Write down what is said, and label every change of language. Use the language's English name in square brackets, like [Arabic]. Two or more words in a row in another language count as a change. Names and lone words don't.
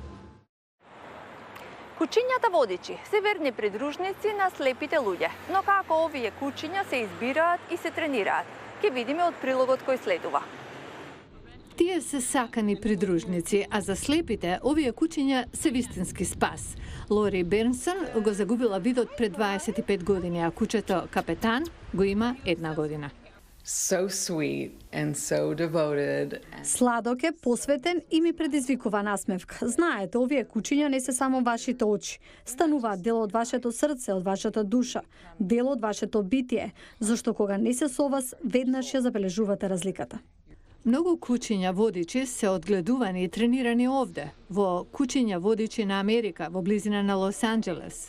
[Macedonian] Кучињата водичи се верни придружници на слепите луѓе, но како овие кучиња се избираат и се тренираат, ќе видиме од прилогот кој следува. Тие се сакани придружници, а за слепите овие кучиња се вистински спас. Лори Бернсон го загубила видот пред 25 години, а кучето Капетан го има 1 година. [English] So sweet and so devoted. [Macedonian] Сладок е, посветен и ми предизвикува насмевка. Знаете, овие кучиња не се само вашите очи. Стануваат дел од вашето срце, од вашата душа, дел од вашето битие, зашто кога не се со вас, веднаш ја забележувате разликата. Многу кучиња водичи се одгледувани и тренирани овде, во Кучиња водичи на Америка, во близина на Лос Анџелес.